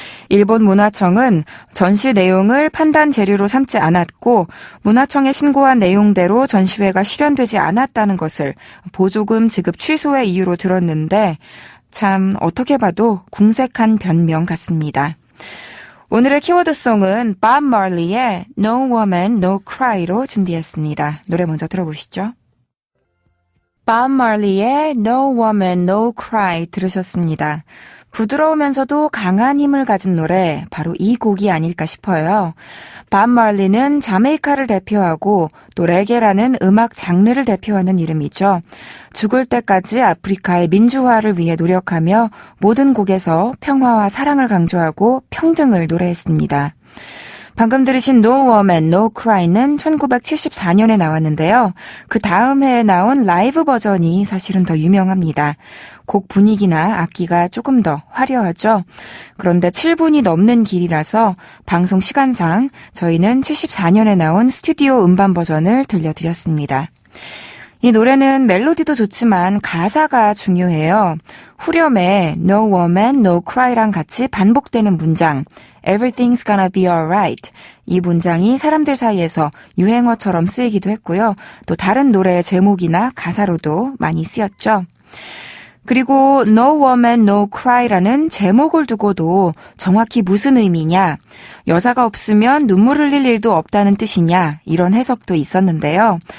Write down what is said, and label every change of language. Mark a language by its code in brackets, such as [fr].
[ko] 일본 문화청은 전시 내용을 판단 재료로 삼지 않았고 문화청에 신고한 내용대로 전시회가 실현되지 않았다는 것을 보조금 지급 취소의 이유로 들었는데 참 어떻게 봐도 궁색한 변명 같습니다. 오늘의 키워드송은 밥 말리의 No Woman No Cry로 준비했습니다. 노래 먼저 들어보시죠. 밥 말리의 No Woman No Cry 들으셨습니다. 부드러우면서도 강한 힘을 가진 노래, 바로 이 곡이 아닐까 싶어요. 밥 말리는 자메이카를 대표하고 또 레게라는 음악 장르를 대표하는 이름이죠. 죽을 때까지 아프리카의 민주화를 위해 노력하며 모든 곡에서 평화와 사랑을 강조하고 평등을 노래했습니다. 방금 들으신 No Woman No Cry는 1974년에 나왔는데요. 그 다음 해에 나온 라이브 버전이 사실은 더 유명합니다. 곡 분위기나 악기가 조금 더 화려하죠. 그런데 7분이 넘는 길이라서 방송 시간상 저희는 74년에 나온 스튜디오 음반 버전을 들려드렸습니다. 이 노래는 멜로디도 좋지만 가사가 중요해요. 후렴에 No Woman No Cry랑 같이 반복되는 문장 [en] Everything's gonna be alright. [ko] 이 문장이 사람들 사이에서 유행어처럼 쓰이기도 했고요. 또 다른 노래의 제목이나 가사로도 많이 쓰였죠. 그리고 No Woman No Cry라는 제목을 두고도 정확히 무슨 의미냐, 여자가 없으면 눈물 흘릴 일도 없다는 뜻이냐 이런 해석도 있었는데요.